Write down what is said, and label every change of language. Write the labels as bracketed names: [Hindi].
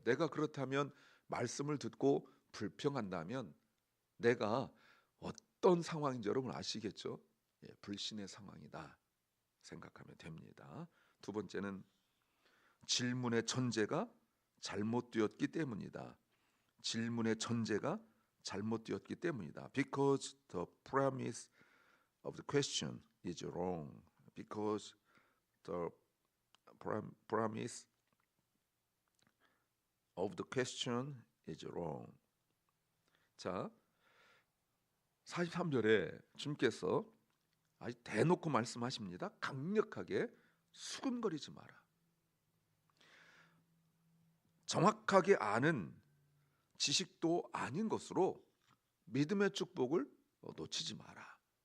[Korean] 내가 그렇다면 말씀을 듣고 불평한다면 내가 어떤 상황인지 여러분 아시겠죠? 불신의 상황이다 생각하면 됩니다. 두 번째는 질문의 전제가 잘못되었기 때문이다. 질문의 전제가 잘못되었기 때문이다. [English] Because the premise of the question is wrong. Because the premise of the question is wrong. [Korean] 자, 43절에 주님께서 아주 대놓고 말씀하십니다. 강력하게 수군거리지 마라. 정확하게 아는 지식도 아닌 것으로 믿음의 축복을 놓치지 마라.